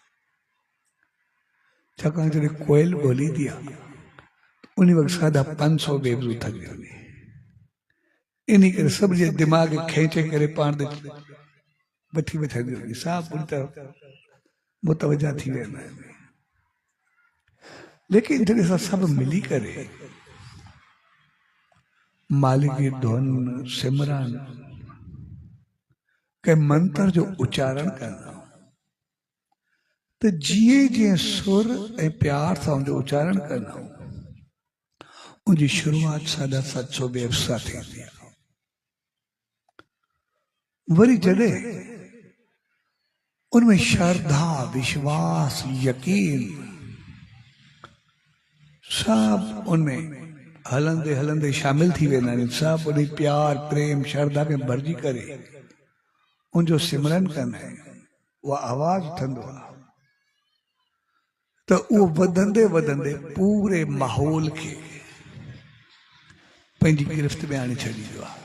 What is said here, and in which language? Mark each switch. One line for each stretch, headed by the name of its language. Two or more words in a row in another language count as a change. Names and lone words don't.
Sindhi: छाकाणि जॾहिं कोयल ॿोलींदी आहे उन वक़्तु साढा 500 बेवजू थी वेंदी, इन करे सभ जे दिमाग़ खेंचे करे पाण ते वठी वठंदी वेंदी, सभु उन तरफ़ मुतवजा थी वेंदा आहिनि। लेकिन जॾहिं असां सभु मिली करे मालिक जी धुन सिमरन के मंत्र जो उच्चारण करना तो जीअं जीअं सुर ऐं प्यार सां उनजो उच्चारण करना उनजी शुरूआत 750 बेव सां थींदी आहे। वरी जॾहिं उनमें श्रद्धा विश्वास यकीन सब उनमें हलंदे हलंदे शामिल थी वेंदा आहिनि, सभु उन प्यार प्रेम श्रद्धा में भरिजी करे उनजो सिमरन कंदा आहिनि, उहा आवाज़ उथंदो आहे त उहो वधंदे वधंदे पूरे माहौल खे पंहिंजी गिरफ़्त में आणे छॾींदो आहे।